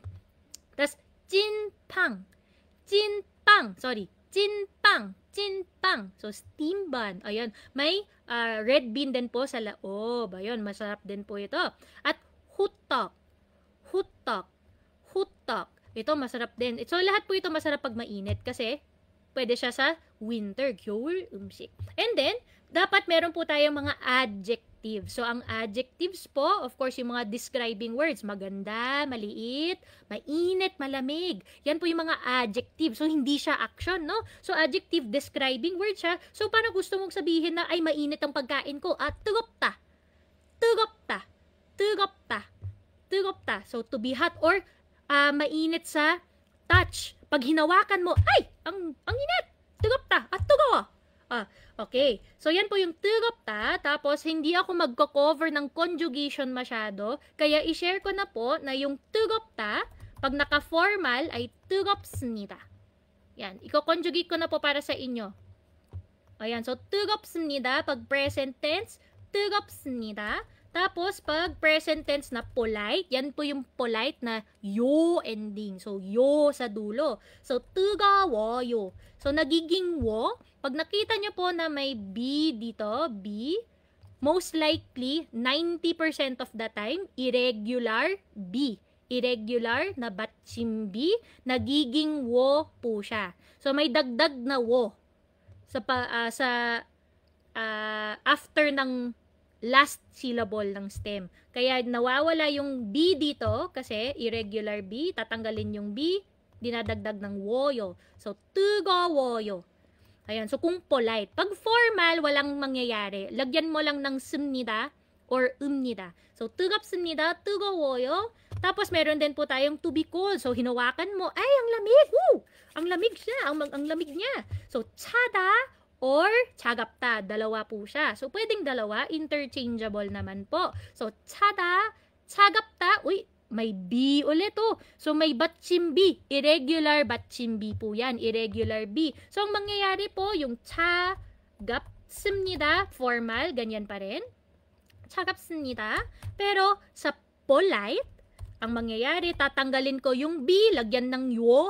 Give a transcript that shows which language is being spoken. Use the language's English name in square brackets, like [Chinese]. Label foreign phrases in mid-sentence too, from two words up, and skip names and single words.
[Filipino] Tapos, 찐빵. So, [English] steam bun. [Filipino] Ayan. May [English] red bean [Filipino] din po sa laob. Ayun, masarap din po ito. At hutok. Ito, masarap din. So, lahat po ito masarap pag mainit kasi pwede siya sa winter. [Korean] 겨울 음식. [English] And then, [Filipino] dapat meron po tayong mga adjectives. So, ang adjectives po, [English] of course, [Filipino] yung mga [English] describing words. [Filipino] Maganda, maliit, mainit, malamig. Yan po yung mga adjectives. So, hindi siya action, no? So, adjective, [English] describing word [Filipino] siya. So, parang gusto mong sabihin na, ay, mainit ang pagkain ko. [Korean] 뜨겁다. [Filipino] So, [English] to be hot [Filipino] or mainit sa touch. Pag hinawakan mo, ay, ang init. [Korean] 뜨겁다. 뜨거워. [Filipino] Okay. So, yan po yung 뜨겁다. Tapos, hindi ako magko-cover ng conjugation masyado. Kaya, i-share ko na po na yung 뜨겁다, pag naka-formal, ay 뜨겁습니다. Yan. Iko-conjugate ko na po para sa inyo. Ayan. So, 뜨겁습니다. Pag [English] present tense, [Filipino] 뜨겁습니다. Tapos, pag [English] present tense [Filipino] na polite, yan po yung polite na yo ending. So, yo sa dulo. So, 뜨거워요. So, nagiging wo. Pag nakita nyo po na may B dito, [English] B, most likely, 90% of the time, irregular B. [Filipino] Irregular na batchimbi, nagiging wo po siya. So, may dagdag na wo after ng [English] last syllable [Filipino] ng stem. Kaya nawawala yung B dito kasi [English] irregular B, [Filipino] tatanggalin yung B, dinadagdag ng woyo. So, 뜨거워요. Ayan, so kung polite. Pag formal, walang mangyayari. Lagyan mo lang ng 습니다 or 읍니다. So, [Korean] 뜨겁습니다, 뜨거워요. [Filipino] Tapos, meron din po tayong [English] to be cold. [Filipino] So, hinawakan mo, ay, ang lamig! Woo! Ang lamig siya, ang lamig niya. So, 차다 or 차갑다. Dalawa po siya. So, pwedeng dalawa. Interchangeable naman po. So, [Korean] 차다, 차갑다. [Filipino] Uy, may B ulit oh. So, may batchimbi. Irregular batchimbi po yan. [English] Irregular B. [Filipino] So, ang mangyayari po, yung 차갑습니다. Formal, ganyan pa rin. 차갑습니다. Pero, sa polite, ang mangyayari, tatanggalin ko yung B, lagyan ng yo.